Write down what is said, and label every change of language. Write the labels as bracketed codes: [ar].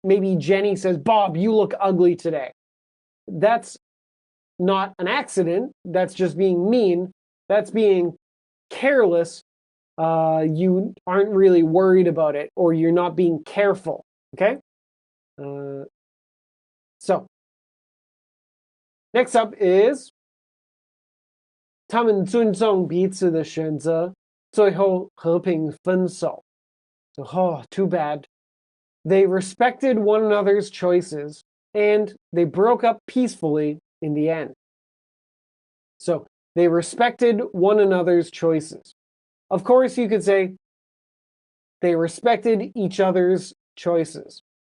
[en] Maybe Jenny says, Bob, you look ugly today. That's not an accident. That's just being mean. That's being careless. You aren't really worried about it, or you're not being careful, okay? So, next up is [zh] 他们尊重彼此的选择，最后和平分手. [en] So, oh, too bad. They respected one another's choices, and they broke up peacefully in the end. So, they respected one another's choices. Of course, you could say they respected each other's choices.